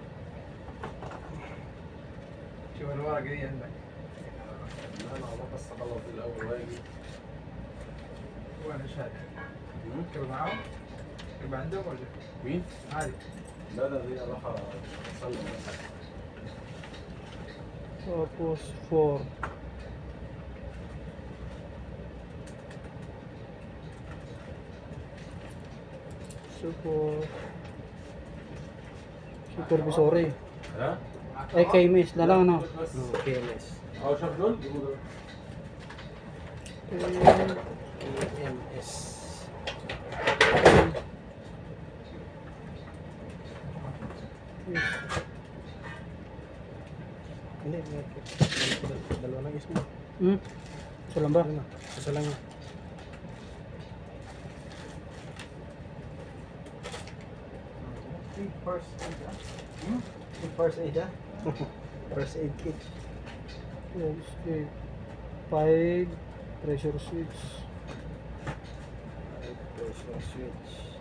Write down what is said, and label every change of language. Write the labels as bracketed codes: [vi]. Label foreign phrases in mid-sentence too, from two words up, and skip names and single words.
[ar] شوف الورقة دي عندك. لا انا هروح بس اخلص دي الاول واجي وانا شايف. تبقى معاهم؟ تبقى عندهم ولا؟ مين؟ عادي. لا ده دي اروح اصلي بس [tl] Tapos, 4. Support. [en] Supervisory. ها؟ [tl] Eh, KMS na lang, no? [ar] بس KMS. اه شاف دول؟ جيبوا دول. KMS. [tl] Hindi, dalawa lang is mo. Hmm? Isa lang ba? Isa lang yun. [en] First aid, First aid, First aid kit. Yes, 8. 5. Pressure switch. Pressure switch.